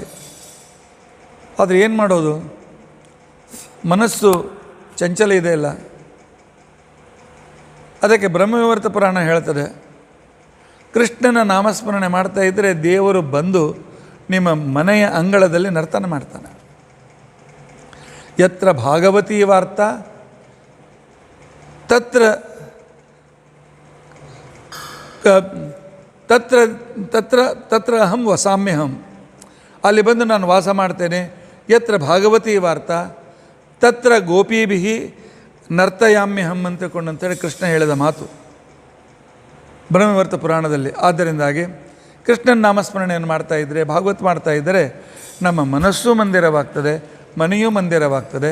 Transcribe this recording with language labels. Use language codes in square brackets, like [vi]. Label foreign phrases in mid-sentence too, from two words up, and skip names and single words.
[kn] ಆದರೆ ಏನು ಮಾಡೋದು? ಮನಸ್ಸು ಚಂಚಲ ಇದೆ ಇಲ್ಲ. ಅದಕ್ಕೆ ಬ್ರಹ್ಮವಿವರ್ತ ಪುರಾಣ ಹೇಳ್ತದೆ, ಕೃಷ್ಣನ ನಾಮಸ್ಮರಣೆ ಮಾಡ್ತಾ ಇದ್ದರೆ ದೇವರು ಬಂದು ನಿಮ್ಮ ಮನೆಯ ಅಂಗಳದಲ್ಲಿ ನರ್ತನ ಮಾಡ್ತಾನೆ. [sa] ಯತ್ರ ಭಾಗವತೀ ವಾರ್ತಾ ತತ್ರ ತತ್ರ ತತ್ರ ತತ್ರ ಅಹಂ ವಸಾಮ್ಯಹಂ. [kn] ಅಲ್ಲಿ ಬಂದು ನಾನು ವಾಸ ಮಾಡ್ತೇನೆ. [sa] ಯತ್ರ ಭಾಗವತೀ ವಾರ್ತಾ ತತ್ರ ಗೋಪೀಭಿ ನರ್ತಯಾಮ್ಯಹಂ [kn] ಅಂತೇಳಿ ಕೃಷ್ಣ ಹೇಳಿದ ಮಾತು ಬ್ರಹ್ಮವರ್ತ ಪುರಾಣದಲ್ಲಿ. ಆದ್ದರಿಂದಾಗಿ ಕೃಷ್ಣನ ನಾಮಸ್ಮರಣೆಯನ್ನು ಮಾಡ್ತಾಯಿದ್ದರೆ, ಭಾಗವತ್ ಮಾಡ್ತಾಯಿದ್ದರೆ ನಮ್ಮ ಮನಸ್ಸು ಮಂದಿರವಾಗ್ತದೆ, ಮನೆಯೂ ಮಂದಿರವಾಗ್ತದೆ.